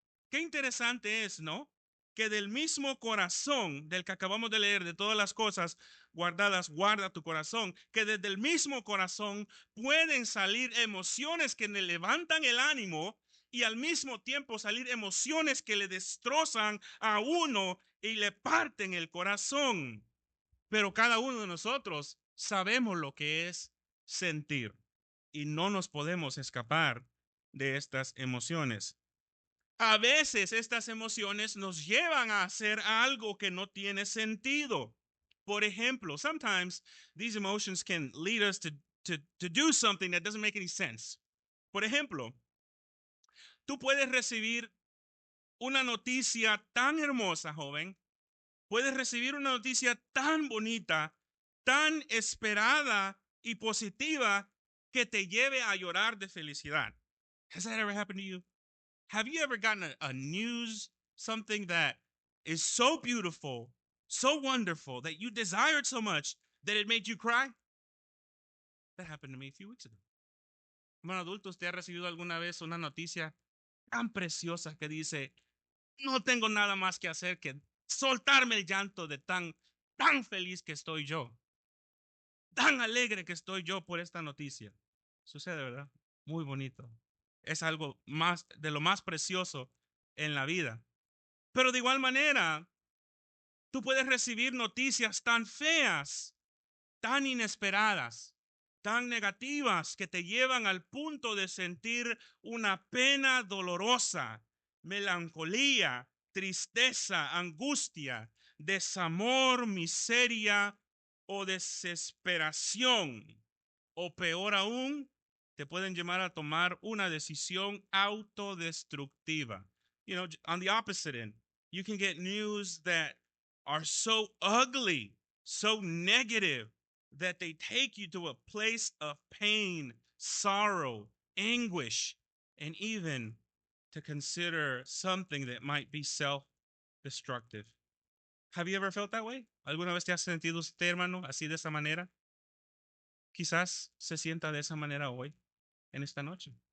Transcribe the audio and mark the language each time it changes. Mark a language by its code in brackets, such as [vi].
[es] Qué interesante es, ¿no? Que del mismo corazón del que acabamos de leer, de todas las cosas guardadas, guarda tu corazón, que desde el mismo corazón pueden salir emociones que le levantan el ánimo y al mismo tiempo salir emociones que le destrozan a uno y le parten el corazón. Pero cada uno de nosotros sabemos lo que es sentir y no nos podemos escapar de estas emociones. A veces estas emociones nos llevan a hacer algo que no tiene sentido. Por ejemplo, [en] sometimes these emotions can lead us to do something that doesn't make any sense. [es] Por ejemplo, tú puedes recibir una noticia tan hermosa, joven. Puedes recibir una noticia tan bonita, tan esperada y positiva que te lleve a llorar de felicidad. [en] Has that ever happened to you? Have you ever gotten a news, something that is so beautiful, so wonderful, that you desired so much that it made you cry? That happened to me a few weeks ago. [es] Bueno, adulto, ¿usted ha recibido alguna vez una noticia tan preciosa que dice, no tengo nada más que hacer que soltarme el llanto de tan feliz que estoy yo, tan alegre que estoy yo por esta noticia? Sucede, ¿verdad? Muy bonito. Es algo más de lo más precioso en la vida. Pero de igual manera, tú puedes recibir noticias tan feas, tan inesperadas, tan negativas que te llevan al punto de sentir una pena dolorosa, melancolía, tristeza, angustia, desamor, miseria o desesperación. O peor aún, te pueden llevar a tomar una decisión autodestructiva. [en] You know, on the opposite end, you can get news that are so ugly, so negative, that they take you to a place of pain, sorrow, anguish, and even to consider something that might be self destructive. Have you ever felt that way? [es] ¿Alguna vez te has sentido usted, hermano, así de esa manera? Quizás se sienta de esa manera hoy, en esta noche.